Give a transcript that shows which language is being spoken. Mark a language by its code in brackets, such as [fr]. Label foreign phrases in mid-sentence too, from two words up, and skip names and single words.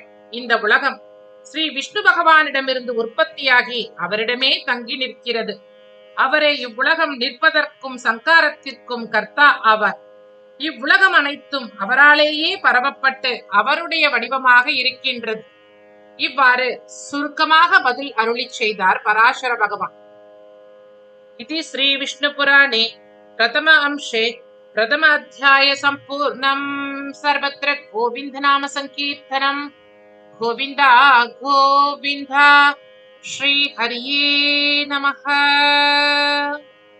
[ta] இந்த உலகம் ஸ்ரீ விஷ்ணு பகவானிடமிருந்து உற்பத்தியாகி அவரிடமே தங்கி நிற்கிறது. அவரே இவ்வுலகம் நிற்பதற்கும் சங்காரத்திற்கும் கர்த்தா ஆவார். இவ்வுலகம் அனைத்தும் அவராலேயே பரவப்பட்டு அவருடைய வடிவமாக இருக்கின்றது. இவ்வாறு சுருக்கமாக பதில் அருளி செய்தார் பராசர பகவான். [sa] इति श्री विष्णु पुराणे प्रथम अंशे प्रथम अध्याय संपूर्णं. सर्वत्र गोविंद नाम संकीर्तनम्. गोविंदा गोविंदा. श्री हरिये नमः.